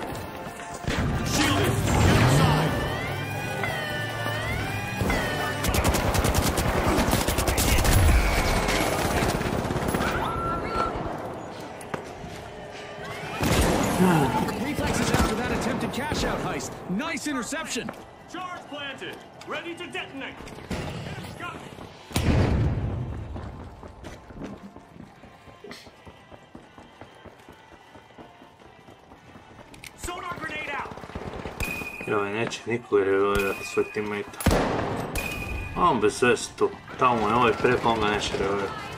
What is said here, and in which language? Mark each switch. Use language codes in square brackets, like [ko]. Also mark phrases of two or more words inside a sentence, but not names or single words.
[en] Reflexes after that attempted cash out heist. Nice interception. Charge planted. Ready to detonate. Got it. Sonar grenade out. [hr] Joj, neće niko revolirati svoj teammate. On bez veze tu. Tamo je ovaj preko, on ga neće revolirati.